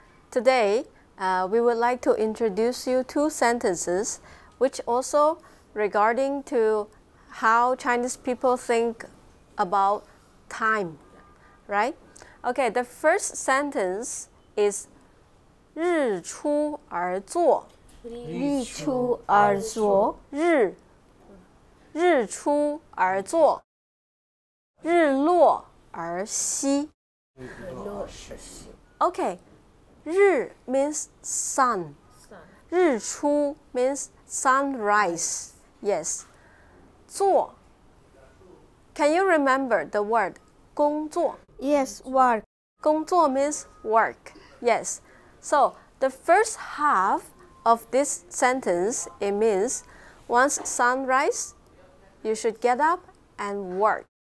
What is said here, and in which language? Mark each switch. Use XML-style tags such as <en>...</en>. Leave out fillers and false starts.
<en>Today, we would like to introduce you 2 sentences which also regarding to how Chinese people think about time, right? Okay, the first sentence is</en> <zh>日出而作日出而作日出而作日落而息</zh> <en>Okay, 日 means sun. 日出 means sunrise. Yes. 作 Can you remember the word 工作 Yes, work 工作 means work. Yes. So the first half of this sentence, it means once sunrise, you should get up and work.</en>